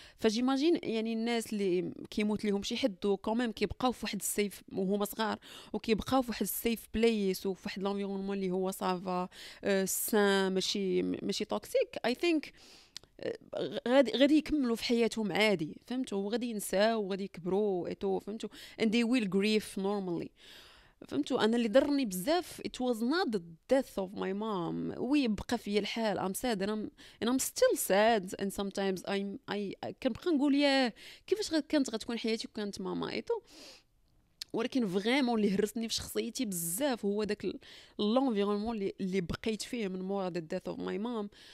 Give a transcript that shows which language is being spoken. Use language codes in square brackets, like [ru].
[ar] فجيماجين يعني الناس اللي كيموت ليهم شي حد وكوميم كيبقاو في واحد السيف وهما صغار وكيبقاو في واحد السيف بليس وفي واحد لونفيرونمون اللي هو صافا سان ماشي توكسيك. [en] I think [ar] غادي يكملوا في حياتهم عادي. فهمتوا؟ وغادي ينساو وغادي يكبروا ايتو. [en] فهمتوا؟ and they will grieve normally. فهمتوا؟ [ar] انا اللي ضرني بزاف [en] it was not the death of my mom. [ar] ويبقى فيا الحال [en] I'm sad and I'm still sad and sometimes I [ar] كنبقى نقول ياه كيفاش كانت غتكون حياتي وكانت ماما ايتو. ولكن فريمون اللي هرسني في شخصيتي بزاف هو داك لونفيرونمون اللي بقيت فيه من مور [en] The death of my mom.